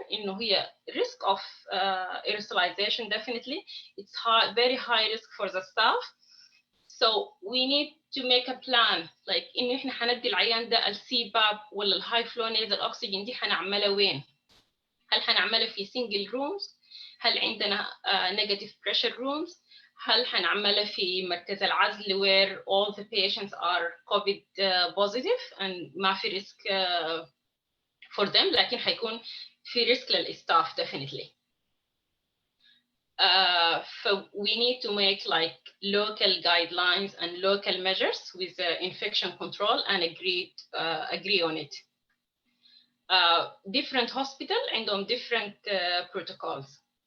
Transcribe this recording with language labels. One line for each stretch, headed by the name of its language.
Arabic: إنه هي
English: risk of aerosolization, definitely. It's very high risk for the staff. So we need to make a plan, like
Arabic: إنه إحنا حندي العيان ده الCPAP ولا الهاي فلو نيزل أكسجين دي حنعملها وين؟ هل حنعملها في single rooms؟ هل عندنا negative pressure rooms؟ هل حنعملها في مركز العزل
English: where all the patients are COVID positive
Arabic: and ما في risk for them، لكن حيكون في risk للstaff definitely.
English: So we need to make like local guidelines and local measures with infection control and agree on it. Different hospital عندهم different protocols.